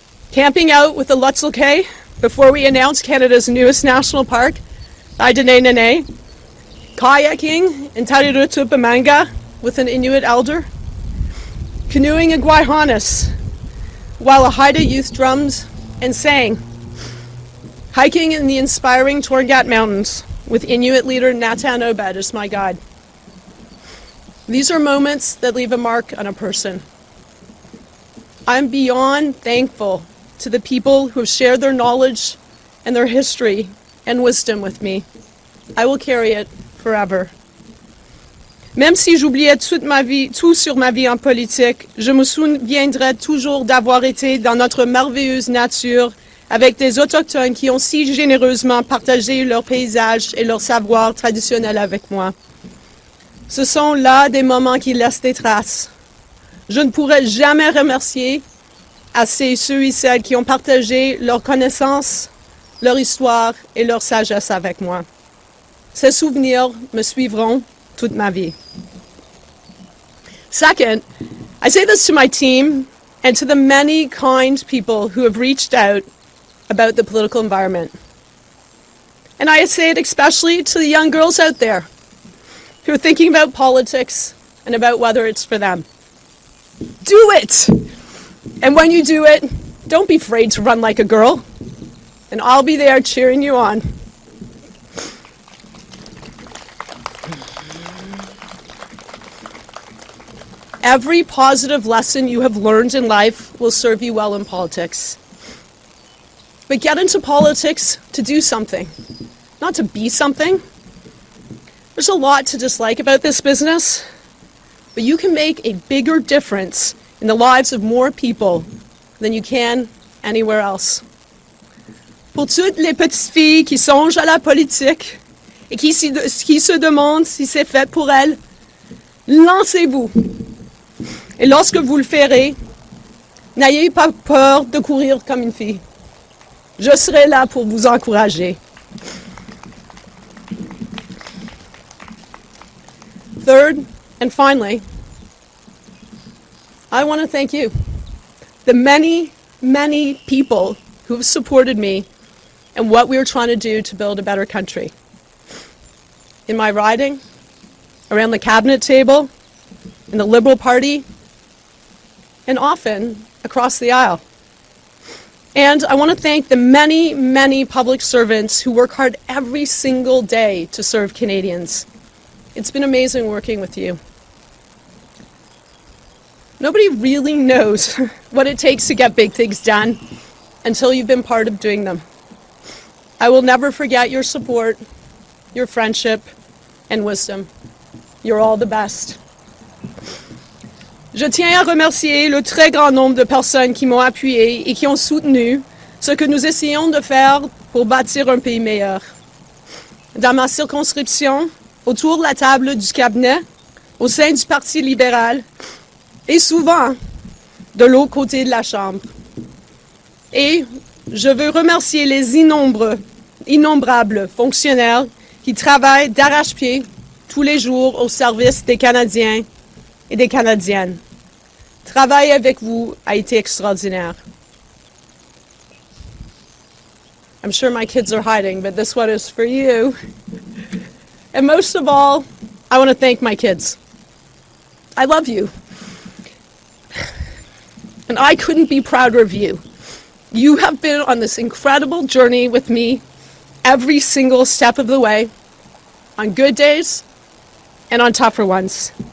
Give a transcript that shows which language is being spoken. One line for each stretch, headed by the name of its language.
English: Camping out with the Lutzelk'e before we announced Canada's newest national park, Aidanenene, kayaking in Tarirutupamanga with an Inuit elder, canoeing in Guayhanas while a Haida youth drummed and sang, hiking in the inspiring Torngat Mountains with Inuit leader Natan Obed as my guide. These are moments that leave a mark on a person. I'm beyond thankful to the people who have shared their knowledge and their history and wisdom with me. I will carry it forever.
French: Même si j'oubliais tout sur ma vie en politique, je me souviendrai toujours d'avoir été dans notre merveilleuse nature avec des autochtones qui ont si généreusement partagé leurs paysages et leurs savoirs traditionnels avec moi. Ce sont là des moments qui laissent des traces. Je ne pourrai jamais remercier assez ceux et celles qui ont partagé leurs connaissances, leur histoire et leur sagesse avec moi. Ces souvenirs me suivront toute ma vie.
English: Second, I say this to my team and to the many kind people who have reached out about the political environment. And I say it especially to the young girls out there who are thinking about politics and about whether it's for them. Do it! And when you do it, don't be afraid to run like a girl. And I'll be there cheering you on. Every positive lesson you have learned in life will serve you well in politics. But get into politics to do something, not to be something. There's a lot to dislike about this business, but you can make a bigger difference in the lives of more people than you can anywhere else.
French: Pour toutes les petites filles qui songent à la politique et qui se demandent si c'est fait pour elles, lancez-vous. Et lorsque vous le ferez, n'ayez pas peur de courir comme une fille. Je serai là pour vous encourager.
English: Third, and finally, I want to thank you, the many, many people who have supported me and what we are trying to do to build a better country. In my riding, around the cabinet table, in the Liberal Party, and often across the aisle. And I want to thank the many, many public servants who work hard every single day to serve Canadians. It's been amazing working with you. Nobody really knows what it takes to get big things done until you've been part of doing them. I will never forget your support, your friendship, and wisdom. You're all the best.
French: Je tiens à remercier le très grand nombre de personnes qui m'ont appuyé et qui ont soutenu ce que nous essayons de faire pour bâtir un pays meilleur. Dans ma circonscription, autour de la table du cabinet, au sein du Parti libéral, et souvent de l'autre côté de la Chambre. Et je veux remercier les innombrables fonctionnaires qui travaillent d'arrache-pied tous les jours au service des Canadiens et des Canadiennes. Travailler avec vous a été extraordinaire.
English: I'm sure my kids are hiding, but this one is for you. And most of all, I want to thank my kids. I love you. And I couldn't be prouder of you. You have been on this incredible journey with me every single step of the way, on good days and on tougher ones.